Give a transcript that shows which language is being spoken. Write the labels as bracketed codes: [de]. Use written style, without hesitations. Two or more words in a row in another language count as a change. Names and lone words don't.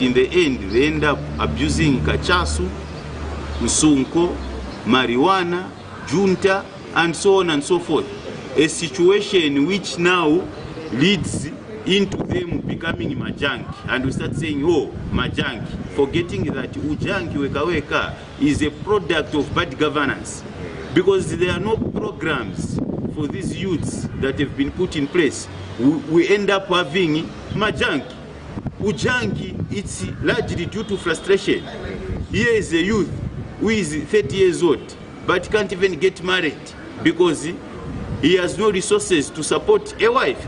[en] In the end, they end up abusing kachasu, usunko, marijuana, junta, and so on and so forth. A situation which now leads into them becoming majanki. And we start saying, oh, majanki, forgetting that [bem] ujanki weka weka [en] is a product of bad governance. Because there are no programs for these youths that have been put in place. We end up having majanki. Ujanki, it's largely due to frustration. Here is a youth who is 30 years old, but can't even get married because he has no resources to support a wife.